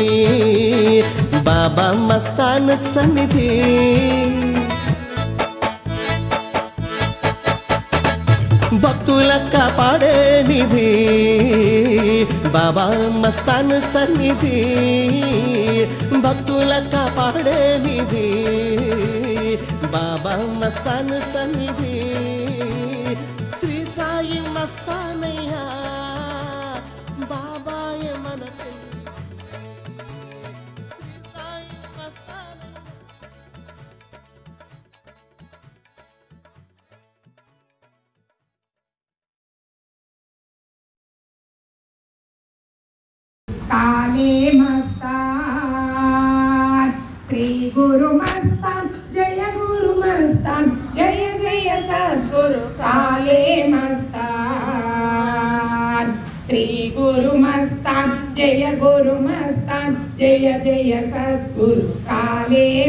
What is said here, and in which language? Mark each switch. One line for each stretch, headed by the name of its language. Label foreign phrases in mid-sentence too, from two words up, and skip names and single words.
Telugu: బాబా మస్తాన్ సన్నిధి భక్తుల కాపాడేనిది బాబా మస్తాన్ సన్నిధి భక్తుల కాపాడేనిది బాబా మస్తాన్ సన్నిధి శ్రీ సాయి మస్తానయ్యా బాబాయ మన శ్రీ సాయి మస్తానయ్య
Hindi: काले मस्तान श्री गुरु मस्तान जय गुरु मस्तान जय जय सद्गुरु काले मस्तान श्री गुरु मस्तान जय गुरु मस्तान जय जय सद्गुरु काले